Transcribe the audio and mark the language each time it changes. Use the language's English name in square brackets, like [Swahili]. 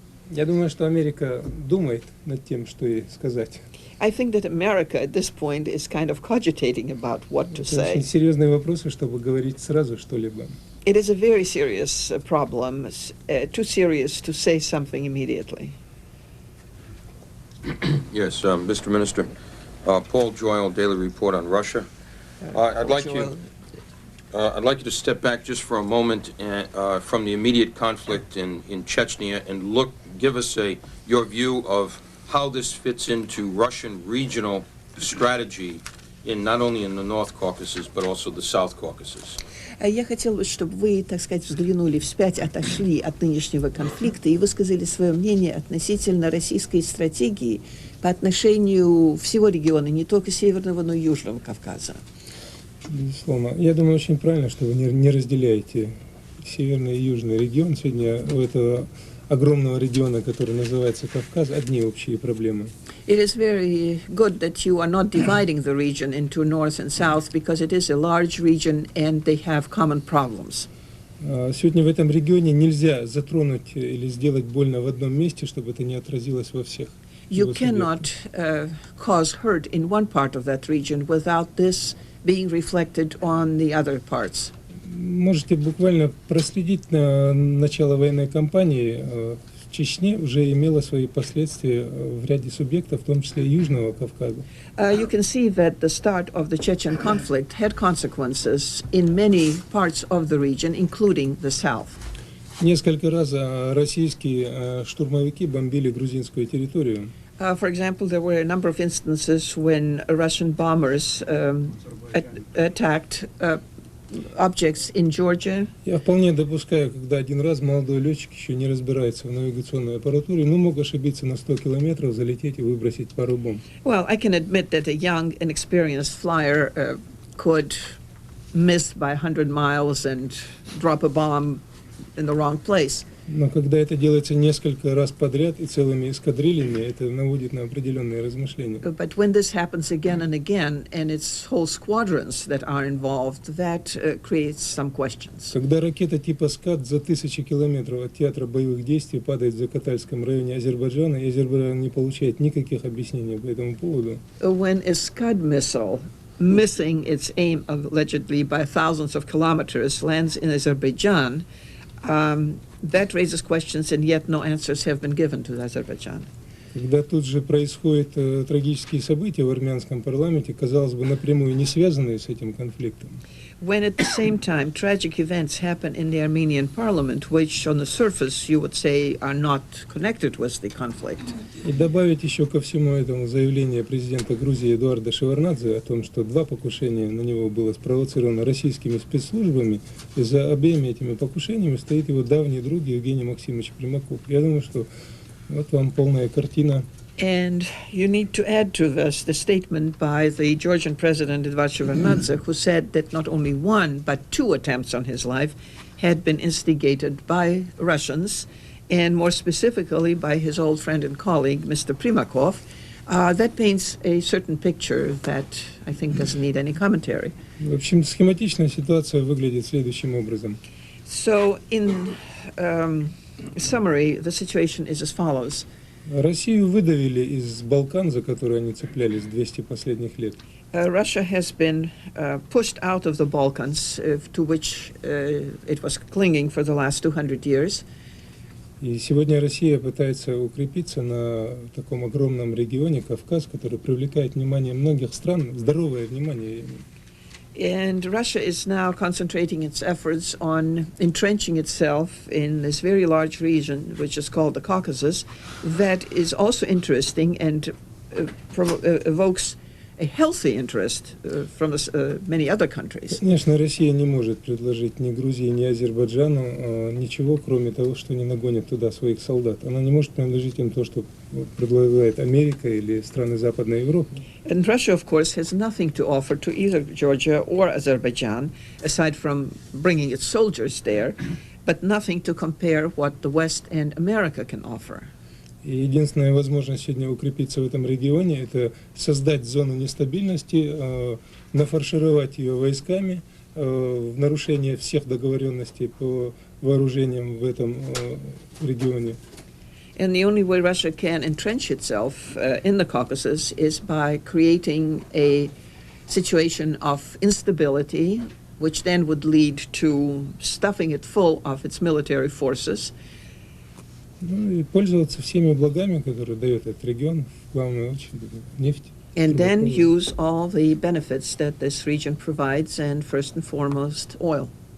[Russian] Я думаю, что Америка думает над тем, что ей сказать. [English] I think that America at this point is kind of cogitating about what to [Russian] Это очень [English] say. [Russian] серьезные вопросы, чтобы говорить сразу что-либо. [English] It is a very serious problem, too serious to say something immediately. Yes, Mr. Minister, Paul Joyle, Daily Report on Russia. I'd like you to step back just for a moment from the immediate conflict in Chechnya and give us your view of how this fits into Russian regional strategy not only in the North Caucasus but also the South Caucasus. [Russian] Я хотела бы, чтобы вы, так сказать, взглянули вспять, отошли от нынешнего конфликта и высказали свое мнение относительно российской стратегии по отношению всего региона, не только Северного, но и Южного Кавказа. Безусловно. Я думаю, очень правильно, что вы не разделяете северный и южный регион. Сегодня у этого огромного региона, который называется Кавказ, одни общие проблемы. [English] It is very good that you are not dividing the region into north and south because it is a large region and they have common problems. [Russian] Сегодня в этом регионе нельзя затронуть или сделать больно в одном месте, чтобы это не отразилось во всех. [English] You cannot cause hurt in one part of that region without this being reflected on the other parts. [Russian] Можете буквально проследить начало военной кампании в Чечне уже имело свои последствия в ряде субъектов, в том числе и Южного Кавказа. [English] You can see that the start of the Chechen conflict had consequences in many parts of the region, including the south. [Russian] Nесколько раз российские штурмовики бомбили грузинскую территорию. [English] For example, there were a number of instances when Russian bombers attacked objects in Georgia. [Russian] Я вполне допускаю, когда один раз молодой летчик еще не разбирается в навигационной аппаратуре, но мог ошибиться на 100 километров, залететь и выбросить пару бомб. [English] Well, I can admit that a young, inexperienced flyer could miss by 100 miles and drop a bomb in the wrong place. [Russian] Но когда это делается несколько раз подряд и целыми эскадрильями, это наводит на определенные размышления. [English] But when this happens again and again, and it's whole squadrons that are involved, that creates some questions. [Russian] Когда ракета типа «Скат» за 1000 километров от театра боевых действий падает в Закатальском районе Азербайджана, и Азербайджан не получает никаких объяснений по этому поводу. [English] When a Scud missile, missing its aim allegedly by thousands of kilometers, lands in Azerbaijan, that raises questions, and yet no answers have been given to Azerbaijan. [Russian] Когда тут же происходят трагические события в армянском парламенте, казалось бы, напрямую не связанные с этим конфликтом. [English] When at the same time tragic events happen in the Armenian parliament, which on the surface you would say are not connected with the conflict. [Russian] И добавить еще ко всему этому заявление президента Грузии Эдуарда Шеварднадзе о том, что 2 покушения на него было спровоцировано российскими спецслужбами, и за обеими этими покушениями стоит его давний друг Евгений Максимович Примаков. Я думаю, что вот вам полная картина. [English] And you need to add to this the statement by the Georgian president Eduard Shevardnadze, who said that not only 1 but 2 attempts on his life had been instigated by Russians, and more specifically by his old friend and colleague, Mr. Primakov. That paints a certain picture that I think doesn't need any commentary. [Russian] В общем, схематичная ситуация выглядит следующим образом. [English] So in summary, the situation is as follows. [Russian] Россию выдавили из Балкан, за которые они цеплялись 200 последних лет. [English] Russia has been pushed out of the Balkans, to which it was clinging for the last 200 years. [Russian] И сегодня Россия пытается укрепиться на таком огромном регионе, Кавказ, который привлекает внимание многих стран, здоровое внимание. [English] And Russia is now concentrating its efforts on entrenching itself in this very large region, which is called the Caucasus, that is also interesting and evokes a healthy interest from many other countries. [Russian] Конечно, Россия не может предложить ни Грузии, ни Азербайджану ничего, кроме того, что не нагонит туда своих солдат. Она не может предложить им то, что предлагает Америка или страны Западной Европы. [English] And Russia, of course, has nothing to offer to either Georgia or Azerbaijan, aside from bringing its soldiers there, but nothing to compare what the West and America can offer. [Russian] И единственная возможность сегодня укрепиться в этом регионе – это создать зону нестабильности, нафаршировать ее войсками в нарушение всех договоренностей по вооружениям в этом регионе. [English] And the only way Russia can entrench itself in the Caucasus is by creating a situation of instability, which then would lead to stuffing it full of its military forces. [Russian] Ну и пользоваться всеми благами, которые дает этот регион, в главную очередь нефть. [English] And then use all the benefits that this region provides, and first and foremost, oil.